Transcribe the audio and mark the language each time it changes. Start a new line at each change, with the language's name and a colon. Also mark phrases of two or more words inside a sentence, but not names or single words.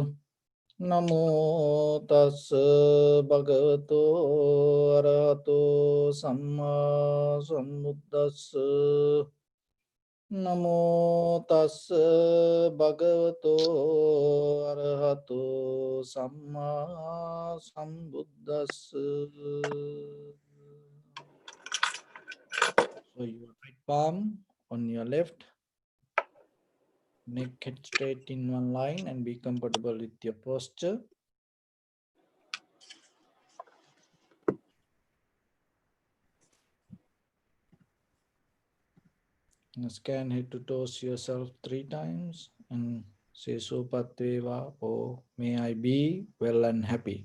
Pali: Namo tassa bhagavato arahato samma sambuddhassa. Namo tassa bhagavato arahato samma sambuddhassa.
English: So your right palm on your left, neck head straight in one line and be comfortable with your posture. And scan head to toes yourself 3 times and say Sopatveva, or may I be well and happy.